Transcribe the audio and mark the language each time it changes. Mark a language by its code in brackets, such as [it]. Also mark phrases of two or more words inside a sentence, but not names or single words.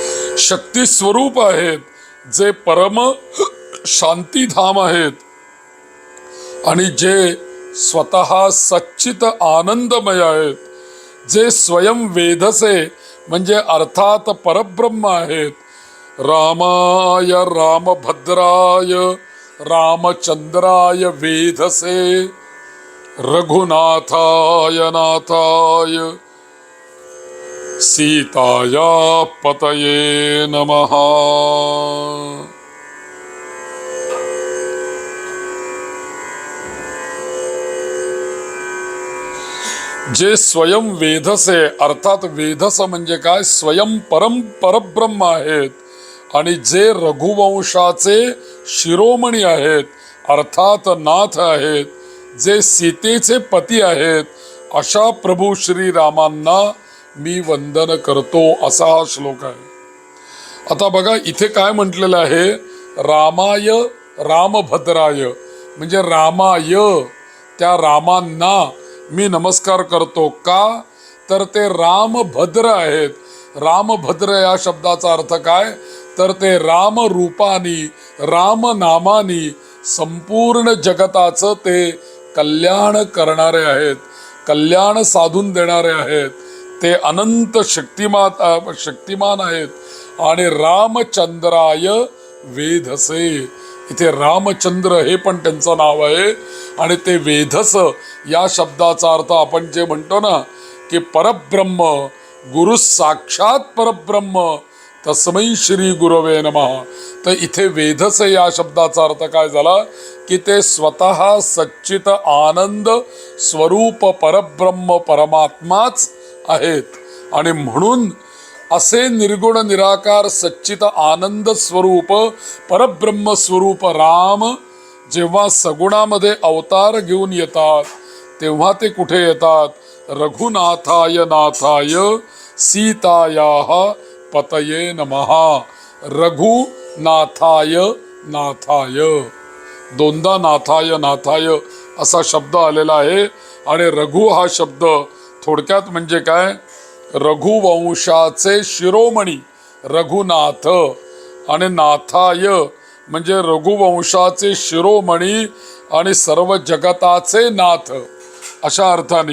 [mr] शक्ती स्वरूप आहेत, जे परम शांतीधाम आहेत आणि जे स्वतः सच्चित आनंदमय आहेत, जे [sa] स्वयं वेधसे [mr] म्हणजे अर्थात परब्रह्म आहेत. [sa] रामाय रामभद्राय रामचंद्राय वेधसे रघुनाथाय नाथाय सीताया पतये नमः. [mr] जे [sa] स्वयं वेधसे [mr] अर्थात वेधस म्हणजे काय, स्वयं परब्रह्म आहेत आणि जे रघुवंशाचे शिरोमणी आहेत अर्थात नाथ आहेत, जे सीतेचे पती आहेत, अशा प्रभू श्रीरामांना मी वंदन करतो, असा हा श्लोक आहे. आता बघा इथे काय म्हटलेलं आहे, [sa] रामाय रामभद्राय [mr] म्हणजे रामाय त्या रामांना मी नमस्कार करतो. का तर ते रामभद्र आहेत. रामभद्र या शब्दाचा अर्थ काय, तर ते राम रूपानी राम नामानी संपूर्ण जगताचं ते कल्याण करणारे आहेत, कल्याण साधून देणारे आहेत. ते अनंत शक्तिमान आहेत आणि [sa] रामचंद्राय वेधसे, [mr] इथे रामचंद्र हे पण त्यांचं नाव आहे आणि ते वेधस या शब्दाचा अर्थ आपण जे म्हणतो ना की परब्रह्म, [sa] गुरु साक्षात परब्रह्म तस्मै श्री गुरवे नमः. [mr] तर इथे वेधस या शब्दाचा अर्थ काय झाला की ते स्वतः सच्चित आनंद स्वरूप परब्रह्म परमात्माच आहेत आणि म्हणून असे निर्गुण निराकार सच्चित आनंद स्वरूप परब्रह्म स्वरूप राम जेव्हा सगुणामध्ये अवतार घेऊन येतात तेव्हा ते कुठे येतात, [sa] रघुनाथाय नाथाय सीतायाः पतये नमः. रघुनाथाय नाथाय, [mr] दोनदा [sa] नाथाय नाथाय [mr] असा शब्द आलेला आहे आणि रघु हा शब्द थोडक्यात म्हणजे काय, रघुवंशाचे शिरोमणी रघुनाथ आणि नाथाय म्हणजे रघुवंशाचे शिरोमणी आणि सर्व जगताचे नाथ अशा अर्थाने.